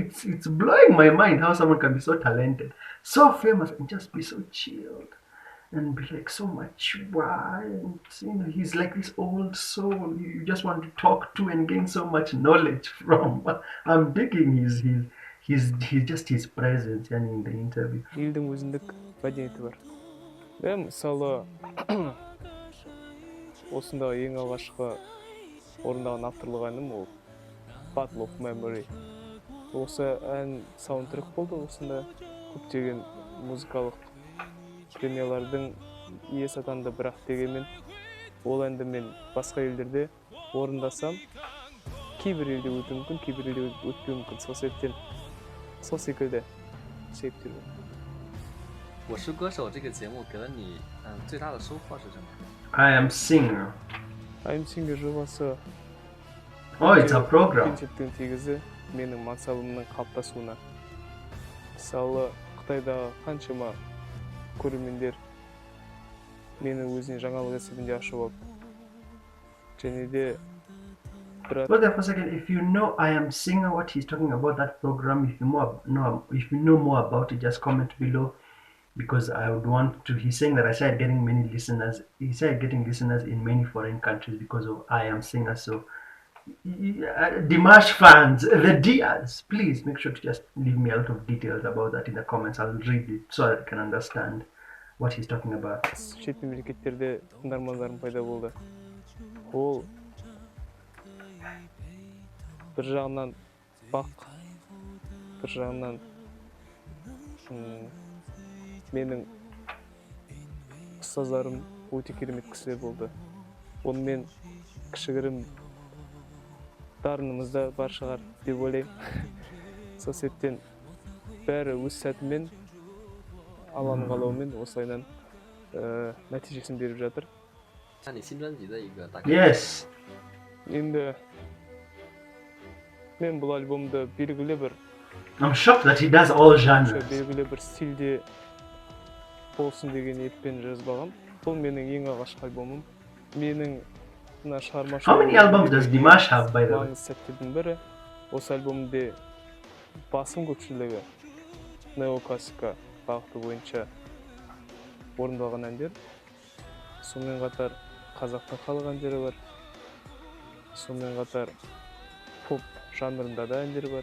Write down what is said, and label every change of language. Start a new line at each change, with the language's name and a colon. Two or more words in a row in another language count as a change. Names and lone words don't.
English: It's blowing my mind how someone can be so talented, so famous, and just be so chilled and be like so mature. And you know, he's like this old soul you just want to talk to and gain so much knowledge from. I'm digging his presence and in the interview.
Kazakh: елдің өзіндік мәдениеті бар. Мысалы осында ең алғашқы орындаған авторлық әнім ол Battle of Memory. Осы ән саундтрек болды. Осында көптеген музыкалық премиялардың иесі атанды, бірақ дегенмен ол әнді мен басқа елдерде орындасам, кейбір елде өтуі мүмкін, кейбір елде өтпеуі мүмкін. Сол себептен сол секілді себептер бар.
Chinese: 我是歌手这个节目给了你最大的收获是什么？
English: I am singer.
Kazakh: I am singer жобасы
English: Oh, it's a program.
Kazakh: Пенсеттің тегізі менің мансабымның қалыптасуына. Мысалы, Қытайдағы қаншама көрермендер мені өзіне жаңалық есебінде ашып алып. Және де
English: But there for a second, if you know I am singer, what he's talking about that program, if you know more about it, just comment below, because I would want to. He's saying that I started getting many listeners. He started getting listeners in many foreign countries because of I am singer. So Dimash fans, the Diaz, please make sure to just leave me a lot of details about that in the comments. I'll read it so that I can understand what he's talking about.
Kazakh: шет мемлекеттерде тыңдармандарым пайда болды. Ол бір жағынан бақ, бір жағынан менің ұстаздарым өте керемет кісілер болды. Онымен кішігірім дарынымызда бар шығар деп ойлаймын. Сол себептен бәрі өз сәтімен, Алланың қалауымен осылайынан нәтижесін беріп жатыр.
Chinese: 像你新专辑的一个大概。
English: Yes.
Kazakh: Енді мен бұл альбомды белгілі бір
English: I'm shocked that he does all genres.
Kazakh: белгілі бір стильде болсын деген ниетпен жазбағам. Бұл менің ең алғашқы альбомым. Менің мына шығармашылық.
English: How many albums does Dimash have, by the way?
Kazakh: Маңызды сәттердің бірі. Осы альбомда басым көпшілігі неоклассика бағыты бойынша орындалған әндер. Сонымен қатар қазақтың халық әндері бар. Сонымен қатар поп жанрында да әндер бар.